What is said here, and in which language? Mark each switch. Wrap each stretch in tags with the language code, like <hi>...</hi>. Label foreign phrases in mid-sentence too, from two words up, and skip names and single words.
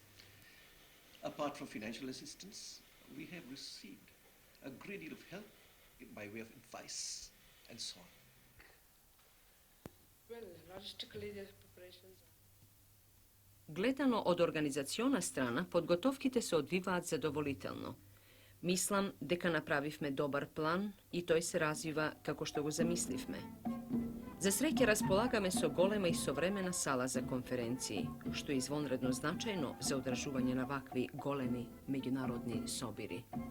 <en>Apart from financial assistance, we have received a great deal of help by way of advice and so on. Well, logistically, the preparations are...</en> <mk>Гледано од организациона страна, подготовките се одвиваат задоволително. Мислам дека направивме добар план и тој се развива како што го замисливме. За среќа располагаме со голема и современа сала за конференции, што е извонредно значајно за одржување на вакви големи меѓународни собири.</mk>